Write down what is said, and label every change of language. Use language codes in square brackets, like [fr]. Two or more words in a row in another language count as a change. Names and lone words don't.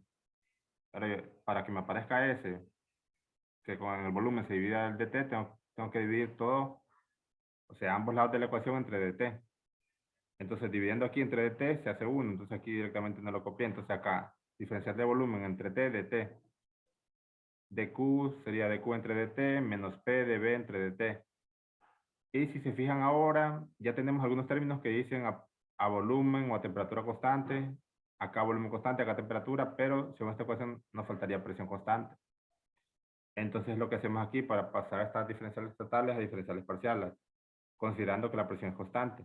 [es] Pero para que me aparezca ese, que con el volumen se divida el dt, tengo que dividir todo, o sea, ambos lados de la ecuación entre dt. Entonces, dividiendo aquí entre dt se hace 1, entonces aquí directamente no lo copié. Entonces acá, diferencial de volumen entre t, dt. dq sería dq entre dt menos p de b entre dt. Y si se fijan ahora, ya tenemos algunos términos que dicen a volumen o a temperatura constante. Acá volumen constante, acá temperatura, pero según esta ecuación nos faltaría presión constante. Entonces lo que hacemos aquí para pasar a estas diferenciales totales a diferenciales parciales, considerando que la presión es constante.